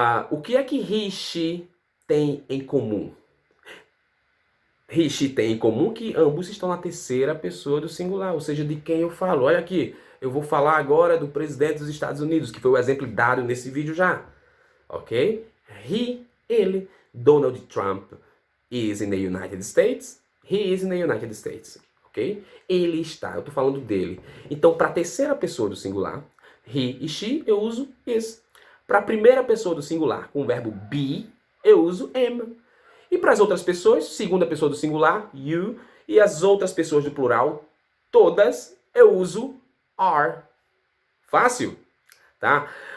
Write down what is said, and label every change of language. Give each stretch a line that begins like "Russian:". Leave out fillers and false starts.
Portuguese: O que é que he e she tem em comum? He e she tem em comum que ambos estão na terceira pessoa do singular, ou seja, de quem eu falo. Olha aqui, eu vou falar agora do presidente dos Estados Unidos, que foi o exemplo dado nesse vídeo já. Ok?
English: He, ele, Donald Trump is in the United States. He is in the United States. Ok?
Portuguese: Ele está, eu estou falando dele. Então, para a terceira pessoa do singular, he e she, eu uso is. Para a primeira pessoa do singular, com o verbo be, eu uso am. E para as outras pessoas, segunda pessoa do singular, you, e as outras pessoas do plural, todas, eu uso are. Fácil? Tá?